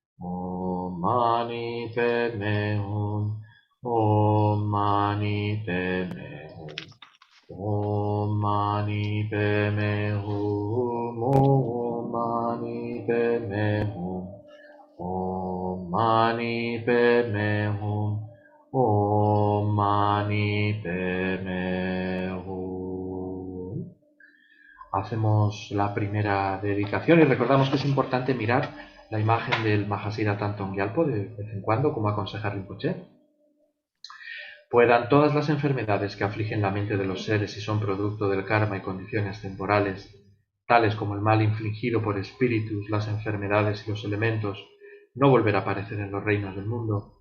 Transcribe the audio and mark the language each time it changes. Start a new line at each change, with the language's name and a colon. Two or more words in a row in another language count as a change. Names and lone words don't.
Sanskrit: Om Mani Padme Hum, Om Mani Padme Hum, Om Mani Padme Hum, Om Mani Padme Hum, Om Mani Padme Hum, Om Mani Padme Hum.
Spanish: Hacemos la primera dedicación y recordamos que es importante mirar la imagen del Mahasira Thangtong Gyalpo de vez en cuando, como aconseja Rinpoche. Puedan todas las enfermedades que afligen la mente de los seres y son producto del karma y condiciones temporales, tales como el mal infligido por espíritus, las enfermedades y los elementos, no volver a aparecer en los reinos del mundo.